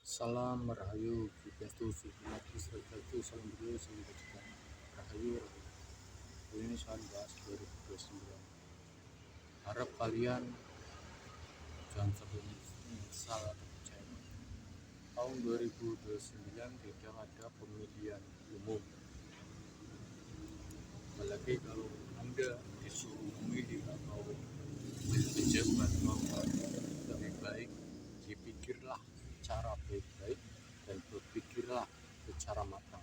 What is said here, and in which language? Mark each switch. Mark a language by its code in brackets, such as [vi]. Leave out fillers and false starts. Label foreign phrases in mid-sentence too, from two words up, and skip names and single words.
[id] Salam Rahayu, Swastiastu, Sukhmati, Swastiastu, Salam Budaya, Salam Kebajikan. Rahayu, Rahayu. Kali ini saya bahas 2029. Harap kalian jangan sampai menyesal atau kecewa. Tahun 2029 tidak ada pemilihan umum. Apalagi kalau Anda disuruh memilih atau pejabat lebih baik dipikirlah secara baik-baik dan berpikirlah secara matang.